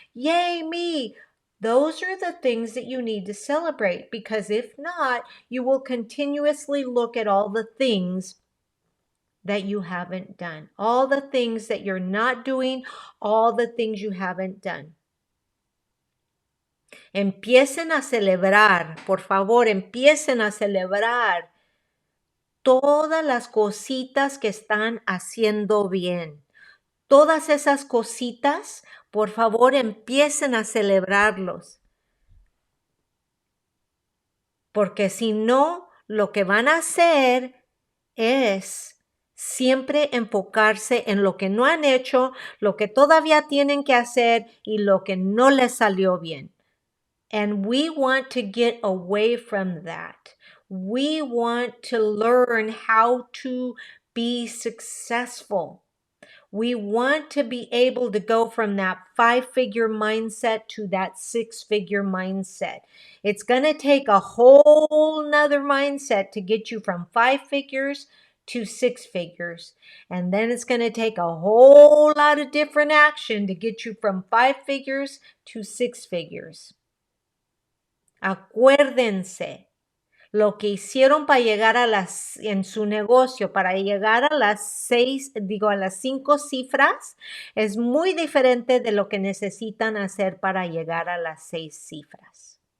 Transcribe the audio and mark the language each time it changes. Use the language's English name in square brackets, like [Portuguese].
[English] Yay me! Those are the things that you need to celebrate, because if not, you will continuously look at all the things that you haven't done, all the things that you're not doing, all the things you haven't done. [Spanish] Empiecen a celebrar, por favor, empiecen a celebrar todas las cositas que están haciendo bien. Todas esas cositas, por favor, empiecen a celebrarlos. Porque si no, lo que van a hacer es siempre enfocarse en lo que no han hecho, lo que todavía tienen que hacer y lo que no les salió bien. [English] And we want to get away from that. We want to learn how to be successful. We want to be able to go from that 5-figure mindset to that 6-figure mindset. It's going to take a whole nother mindset to get you from 5 figures to 6 figures. And then it's going to take a whole lot of different action to get you from 5 figures to 6 figures. [Spanish] Acuérdense, lo que hicieron para llegar en su negocio, para llegar a las 5 cifras, es muy diferente de lo que necesitan hacer para llegar a las 6 cifras.